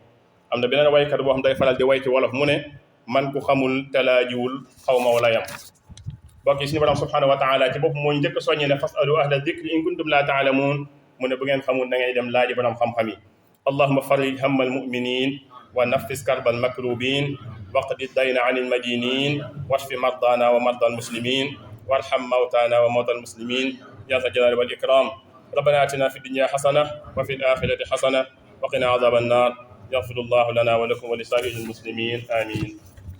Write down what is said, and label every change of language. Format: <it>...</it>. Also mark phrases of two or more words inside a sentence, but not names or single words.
<wo>am na beneen waykat boo xam day faral di way ci wolof mu ne man ku xamul te laajiwul xaw ma wala yam. bokk yi suñu borom</wo> <ar>سبحانه وتعالى</ar> <wo>ci bopp moo njëkk a soññi ne</wo> <ar>فاسألوا أهل الذكر إن كنتم لا تعلمون</ar> <wo>mu ne bu ngeen xamul da ngay dem laaji borom xam-xam yi.</wo> <ar>اللهم فرج هم المؤمنين ونفس كرب المكروبين واقض الدين عن المدينين واشف مرضانا ومرضى المسلمين وارحم موتانا وموتى المسلمين يا ذا الجلال والإكرام. ربنا آتنا في الدنيا حسنة وفي الآخرة حسنة وقنا عذاب النار. يغفر الله لنا ولكم ولسائر المسلمين آمين.</ar>